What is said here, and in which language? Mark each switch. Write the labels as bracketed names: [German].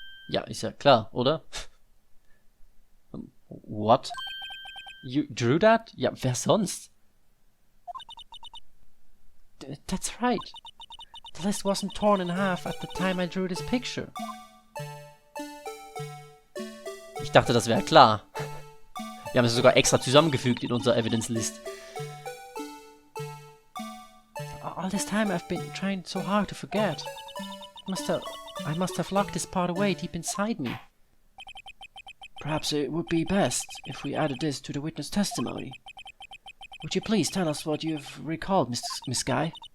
[German] Ja, ist ja klar, oder? [English] What? You drew that? [German] Ja, wer sonst? [English] That's right. The list wasn't torn in half at the time I drew this picture. [German] Ich dachte, das wäre klar. Wir haben es sogar extra zusammengefügt in unserer Evidence List. [English] All this time I've been trying so hard to forget. I must have locked this part away deep inside me. Perhaps it would be best if we added this to the witness testimony. Would you please tell us what you've recalled, Miss Guy?